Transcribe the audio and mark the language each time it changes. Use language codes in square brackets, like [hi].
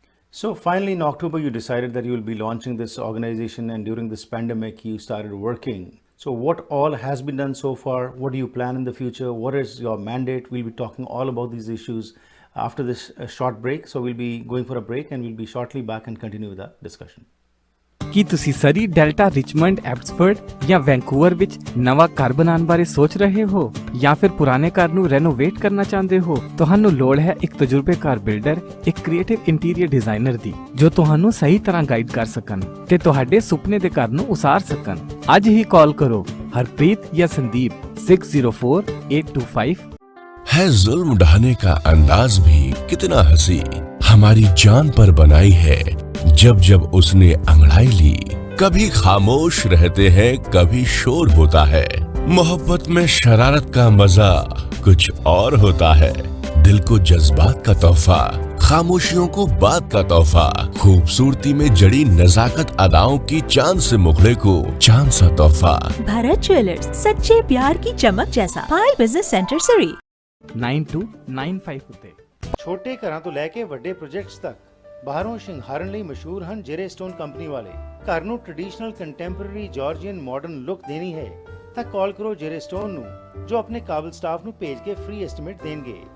[en] So finally, in October, you decided that you will be launching this organization, and during this pandemic, you started working. So what all has been done so far? What do you plan in the future? What is your mandate? We'll be talking all about these issues after this short break. So we'll be going for a break and we'll be shortly back and continue with the discussion. [pa] ਕੀ ਤੁਸੀਂ ਸਰੀ, delta, Richmond, Abbotsford ਜਾਂ Vancouver ਵਿੱਚ ਨਵਾਂ ਘਰ ਬਣਾਉਣ ਬਾਰੇ ਸੋਚ ਰਹੇ ਹੋ ਜਾਂ ਫਿਰ ਪੁਰਾਣੇ ਘਰ ਨੂੰ ਰੈਨੋਵੇਟ ਕਰਨਾ ਚਾਹੁੰਦੇ ਹੋ? ਤੁਹਾਨੂੰ ਲੋੜ ਹੈ ਇੱਕ ਤਜਰਬੇਕਾਰ ਬਿਲਡਰ, ਇੱਕ ਕ੍ਰੀਏਟਿਵ ਇੰਟੀਰੀਅਰ ਡਿਜ਼ਾਈਨਰ ਦੀ, ਜੋ ਤੁਹਾਨੂੰ ਸਹੀ ਤਰ੍ਹਾਂ ਗਾਈਡ ਕਰ ਸਕਣ ਤੇ ਤੁਹਾਡੇ ਸੁਪਨੇ ਦੇ ਘਰ ਨੂੰ ਉਸਾਰ ਸਕਣ। ਅੱਜ ਹੀ ਕਾਲ ਕਰੋ ਹਰਪ੍ਰੀਤ ਜਾਂ ਸੰਦੀਪ 604825। [hi] है जुल्म ढाने का अंदाज भी कितना हंसी, हमारी जान पर बनाई है जब जब उसने अंगड़ाई ली। कभी खामोश रहते हैं, कभी शोर होता है। मोहब्बत में शरारत का मजा कुछ और होता है। दिल को जज्बात का तोहफा, खामोशियों को बात का तोहफा, खूबसूरती में जड़ी नजाकत अदाओं की चांद से मुखड़े को चांद सा तोहफा। भारत ज्वेलर्स, सच्चे प्यार की चमक जैसा। पायल बिजनेस सेंटर सरी [pa] 9295 ਉੱਤੇ। ਛੋਟੇ ਘਰਾਂ ਤੋਂ ਲੈ ਕੇ ਵੱਡੇ ਪ੍ਰੋਜੈਕਟਸ ਤੱਕ ਬਾਹਰੋਂ ਸ਼ਿੰਗਾਰਨ ਲਈ ਮਸ਼ਹੂਰ ਹਨ ਜੇਰੇ ਸਟੋਨ ਕੰਪਨੀ ਵਾਲੇ। ਘਰ ਨੂੰ traditional contemporary Georgian modern look ਦੇਣੀ ਹੈ ਤਾਂ ਕਾਲ ਕਰੋ ਜੇਰੇ ਸਟੋਨ ਨੂੰ, ਜੋ ਆਪਣੇ ਕਾਬਲ ਸਟਾਫ ਨੂੰ ਭੇਜ ਕੇ ਫ੍ਰੀ ਐਸਟੀਮੇਟ ਦੇਣਗੇ।